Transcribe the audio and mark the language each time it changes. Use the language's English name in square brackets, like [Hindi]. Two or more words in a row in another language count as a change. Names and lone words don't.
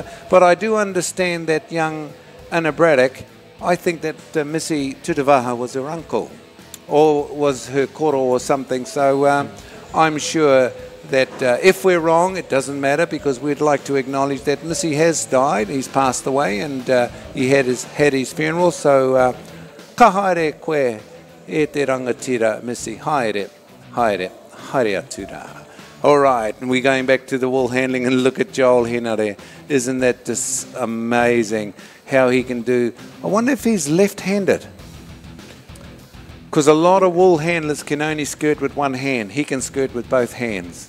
[English] But I do understand that young Anna Braddock, I think that Missy Tutavaha was her uncle or was her koro or something. So I'm sure that if we're wrong, it doesn't matter, because we'd like to acknowledge that Missy has died. He's passed away, and he had his funeral. [Māori] So ka haere koe e te rangatira, Missy. Haere atura. [English] All right, and we're going back to the wool handling, and look at Joel Henare. Isn't that just amazing how he can do? I wonder if he's left-handed, because a lot of wool handlers can only skirt with one hand. He can skirt with both hands.